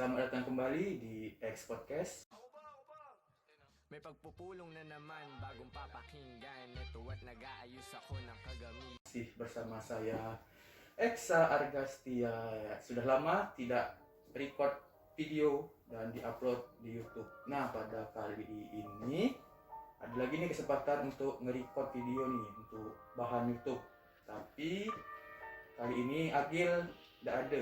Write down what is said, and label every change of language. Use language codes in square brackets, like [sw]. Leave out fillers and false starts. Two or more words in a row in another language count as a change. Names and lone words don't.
[id] Selamat datang kembali di X Podcast. [tl] May pagpupulong na naman bagong papakinggan. Ito at nag-aayos ako ng kagamitan. [id] Masih bersama saya Eksa Argastia. Sudah lama tidak [en] record video [id] dan diupload di YouTube. Nah, pada kali ini ada lagi nih kesempatan untuk nge-record video nih untuk bahan YouTube. Tapi kali ini Agil tidak ada.